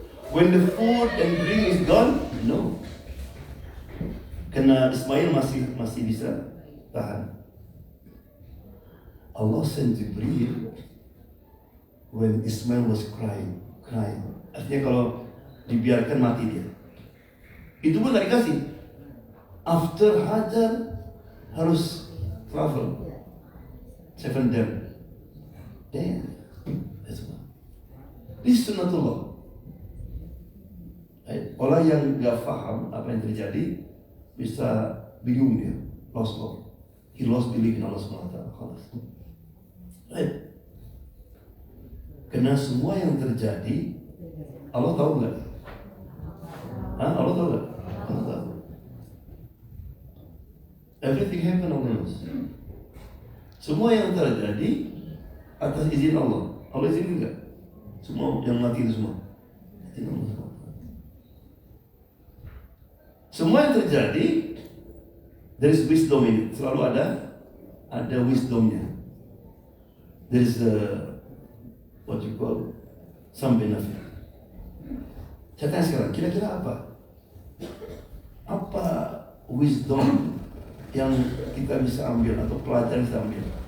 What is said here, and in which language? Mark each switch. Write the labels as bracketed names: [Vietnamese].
[English] When the food and drink is gone? No. [Indonesian] Karena Ismail masih bisa tahan. [English] Allah sent Jibril when Ismail was crying. [Indonesian] Artinya kalau dibiarkan mati dia. Itu pun tak dikasih. [English] After Hajar [Indonesian] harus [English] travel 7 days. Damn. That's one. This is sunnatullah. [Indonesian] Orang yang gak faham apa yang terjadi bisa bingung dia, [English] lost hope. He lost belief in Allah SWT. Right? [Indonesian] Karena semua yang terjadi, Allah tahu nggak? Allah tahu nggak? Allah tahu. [English] Everything happen on knows. [Indonesian] Semua yang terjadi atas izin Allah. Allah izin nggak? Semua yang mati itu semua. Izin Allah. Semua yang terjadi, [English] there is wisdom in it. [Indonesian] Selalu ada wisdomnya. [English] There is what you call some benefit. [Indonesian] Saya tanya sekarang, kira-kira apa? Apa wisdom yang kita bisa ambil atau pelajaran kita ambil?